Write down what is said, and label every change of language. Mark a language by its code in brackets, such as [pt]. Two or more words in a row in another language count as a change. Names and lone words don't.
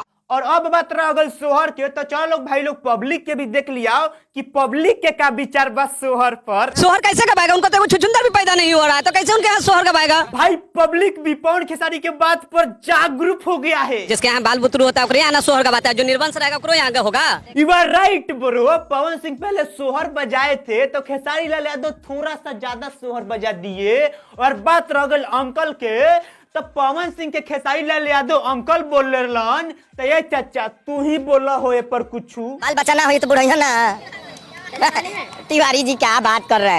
[hi] और अब बात रह गई सोहर के, तो चलो लोग भाई लोग पब्लिक के भी देख लिया कि पब्लिक के का विचार बस सोहर पर। सोहर कैसे कमाएगा? उनका तो छुछुंदर भी पैदा नहीं हो रहा है तो कैसे उनके यहाँ सोहर कमाएगा? भाई पब्लिक भी पवन खेसारी के बात पर जागरूक हो गया है। जिसके यहाँ बाल बुतरू होता है ओकरे यहाँ ना सोहर गवाता है, जो निर्वंश रहेगा ओकरो यहाँ का होगा। [en] You are right bro. [hi] पवन सिंह पहले सोहर बजाए थे तो खेसारी लाल यादव थोड़ा सा ज्यादा सोहर बजा दिए। और बात रह गई अंकल के, तो पवन सिंह के खेसारी लाल यादव अंकल बोल रहे। तो ये चाचा तू ही बोला हो ये पर कुछ बाल बच्चा ना हो तो बुढ़ाई ना। तिवारी जी क्या बात कर रहे हैं?